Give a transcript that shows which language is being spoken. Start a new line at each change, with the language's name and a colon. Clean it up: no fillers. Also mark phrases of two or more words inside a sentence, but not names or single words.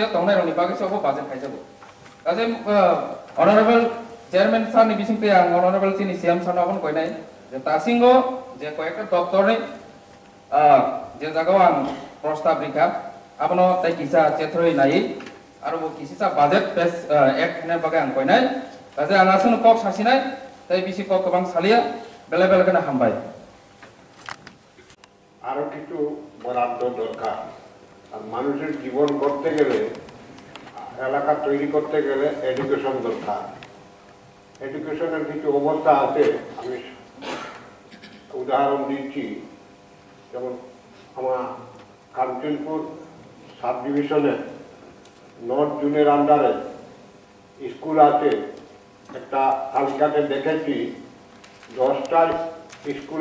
Bodo: तंगनायरनि बागै सब बाजेट खाइजाबो काजे
English: honourable chairman sir
Bodo: नि बिसिंते आं ऑनरेबल चिनि
English: CM sir
Bodo: नबन कइनाय जे तासिंगो जे कयेकटा दफ्तरनि जे जागाव आं प्रस्ताव रिखा आपनो तै किसा चेथ्रय नाय आरो बो किसा बाजेट पेस एक ने बागै आं कइनाय काजे आं आसन कक सासिनाय तै बिसि कक गोबां सालिया बेले बेले केना हामबाय
Bangla: আরো কিছু বরাদ্দ দরকার আর মানুষের জীবন করতে গেলে এলাকা তৈরি করতে গেলে এডুকেশন দরকার এডুকেশনের কিছু অবস্থা আছে আমি উদাহরণ দিচ্ছি যেমন আমার কাঞ্চনপুর
English: sub divisione north zoner undere
Bangla: স্কুল আছে একটা তালিকাতে দেখেছি 10টা স্কুল